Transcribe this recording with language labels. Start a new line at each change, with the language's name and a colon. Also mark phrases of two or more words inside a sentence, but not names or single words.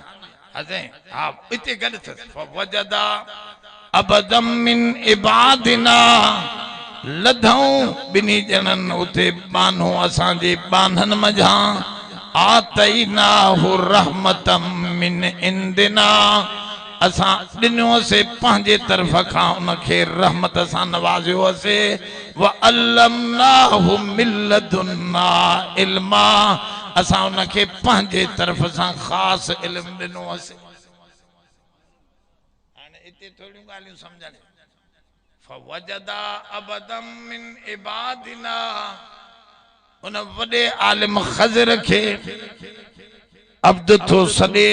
Sindhi: असां हा इते गॾु अथसि
Arabic: فوجدا عبدا من عبادنا,
Sindhi: लधऊं ॿिनी ॼणनि उते बानो असांजे बाननि मझां।
Arabic: آتيناه رحمة من عندنا,
Sindhi: असां ॾिनोसीं पंहिंजे तरफ़ खां उनखे रहमत सां नवाज़ियोसीं।
Arabic: وعلمناه من لدنا علما,
Sindhi: असां उनखे पंहिंजे तरफ़ सां ख़ासि इल्मु ॾिनोसीं। हाणे इते थोड़ियूं ॻाल्हियूं सम्झण।
Arabic: فوجدا عبدا من عبادنا,
Sindhi: उन वॾे आलिम ख़ज़र खे अब्द थो सॾे।